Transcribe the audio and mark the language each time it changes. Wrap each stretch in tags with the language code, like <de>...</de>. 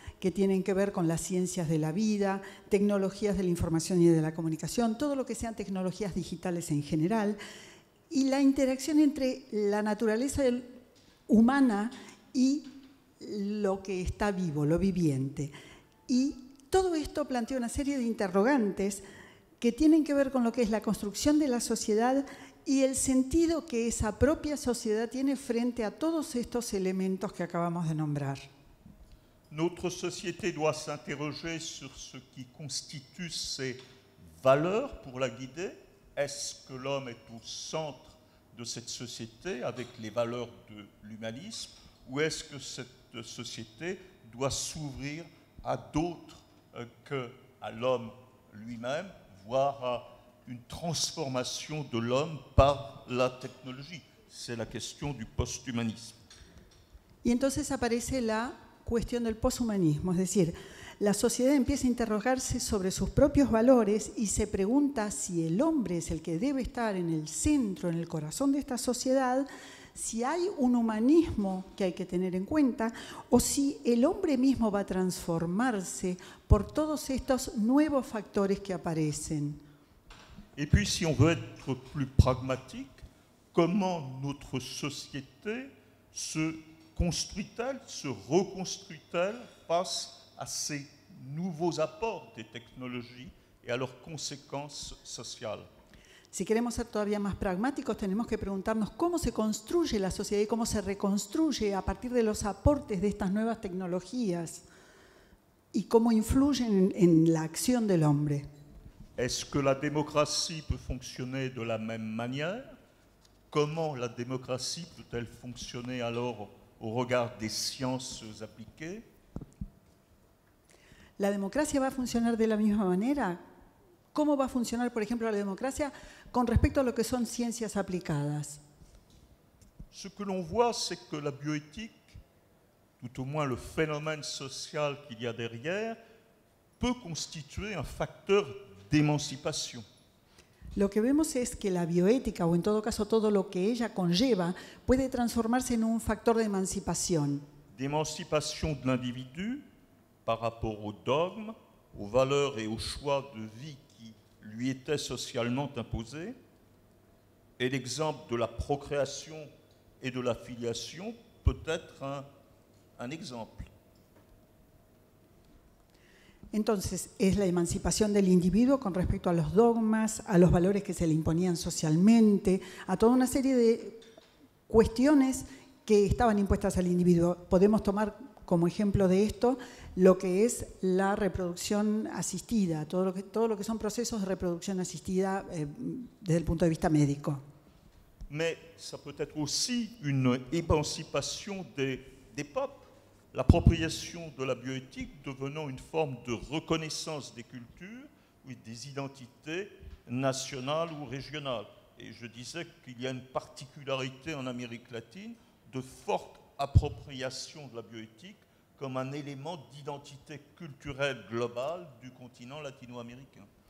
<es>que tienen que ver con las ciencias de la vida, tecnologías de la información y de la comunicación, todo lo que sean tecnologías digitales en general, y la interacción entre la naturaleza humana y lo que está vivo, lo viviente. Y todo esto plantea una serie de interrogantes que tienen que ver con lo que es la construcción de la sociedad y el sentido que esa propia sociedad tiene frente a todos estos elementos que acabamos de nombrar.</es> <fr>Notre société doit s'interroger sur ce qui constitue ses valeurs pour la guider. Est-ce que l'homme est au centre de cette société avec les valeurs de l'humanisme, ou est-ce que cette société doit s'ouvrir à d'autres qu'à l'homme lui-même, voire à une transformation de l'homme par la technologie? C'est la question du post-humanisme.</fr> <es>Y entonces aparece la cuestión del poshumanismo, es decir, la sociedad empieza a interrogarse sobre sus propios valores y se pregunta si el hombre es el que debe estar en el centro, en el corazón de esta sociedad, si hay un humanismo que hay que tener en cuenta o si el hombre mismo va a transformarse por todos estos nuevos factores que aparecen.</es> <fr>Et puis, si on veut être plus pragmatique, comment notre société se construit-elle, se reconstruit-elle face à ces nouveaux apports des technologies et à leurs conséquences sociales?</fr> <es>Si queremos ser todavía más pragmáticos, tenemos que preguntarnos cómo se construye la sociedad y cómo se reconstruye a partir de los aportes de estas nuevas tecnologías y cómo influyen en la acción del hombre.</es> <fr>Est-ce que la démocratie peut fonctionner de la même manière? Comment la démocratie peut-elle fonctionner alors au regard des sciences appliquées?</fr> <es>¿La democracia va a funcionar de la misma manera? ¿Cómo va a funcionar, por ejemplo, la democracia con respecto a lo que son ciencias aplicadas?</es> <fr>Ce que l'on voit, c'est que la bioéthique, tout au moins le phénomène social qu'il y a derrière, peut constituer un facteur d'émancipation.</fr> <es>Lo que vemos es que la bioética, o en todo caso todo lo que ella conlleva, puede transformarse en un factor de emancipación.</es> <fr>D'émancipation de l'individu par rapport aux dogmes, aux valeurs et aux choix de vie qui lui étaient socialement imposés. Et l'exemple de la procréation et de la filiation peut être un exemple.</fr> <es>Entonces, es la emancipación del individuo con respecto a los dogmas, a los valores que se le imponían socialmente, a toda una serie de cuestiones que estaban impuestas al individuo. Podemos tomar como ejemplo de esto lo que es la reproducción asistida, todo lo que son procesos de reproducción asistida desde el punto de vista médico.</es> <fr>Mais ça peut être aussi une émancipation des peuples. L'appropriation de la bioéthique devenant une forme de reconnaissance des cultures ou des identités nationales ou régionales. Et je disais qu'il y a une particularité en Amérique latine de forte appropriation de la bioéthique comme un élément d'identité culturelle globale du continent latino-américain.</fr>